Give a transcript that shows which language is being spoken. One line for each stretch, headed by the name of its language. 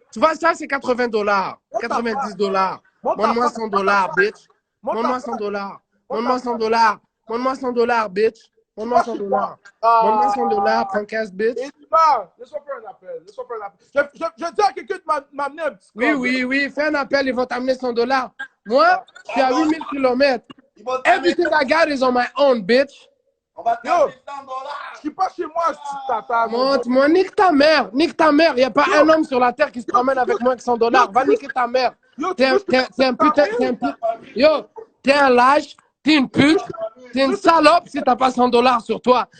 French: Tu vois, ça c'est $80. $90. Montre-moi $100, bitch. Montre-moi $100. Montre-moi $100. Montre-moi $100, bitch. Montre-moi $100. Montre-moi $100,
English: punk ass bitch.
French: Laisse-moi faire un appel. Je dis à quelqu'un de m'amener un petit Oui, fais un appel, ils vont t'amener $100. Moi, je suis à 8000 km.
English: Everything I got is on my own, bitch.
French: Yo, je suis pas chez moi, tata. Montre-moi, nique ta mère. Il n'y a pas un homme sur la terre qui se promène avec moins que $100. Va niquer ta mère. T'es un putain. Yo, t'es un lâche, t'es une pute, t'es une salope si t'as pas $100 sur toi.